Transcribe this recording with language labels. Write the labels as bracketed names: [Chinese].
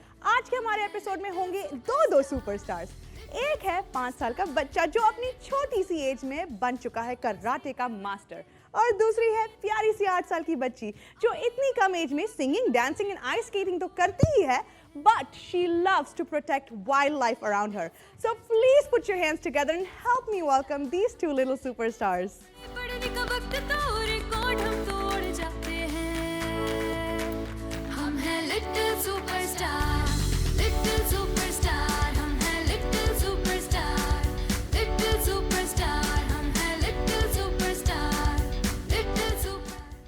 [Hindi] आज के हमारे एपिसोड में होंगे दो सुपरस्टार्स। एक है 5 साल का बच्चा जो अपनी छोटी सी एज में बन चुका है कराटे का मास्टर, और दूसरी है प्यारी सी 8 साल की बच्ची जो इतनी कम एज में [English] singing, dancing and ice skating [Hindi] तो करती ही है, [English] but she loves to protect wildlife around her. So please put your hands together and help me welcome these two little superstars. [Hindi] पढ़ने का वक्त तो रिकॉर्ड हम तोड़ जाते हैं। हम हैं लिटिल सुपरस्टार, लिटिल सुपरस्टार, हम हैं लिटिल सुपरस्टार, लिटिल सुपरस्टार, हम हैं लिटिल सुपरस्टार, लिटिल सुपर।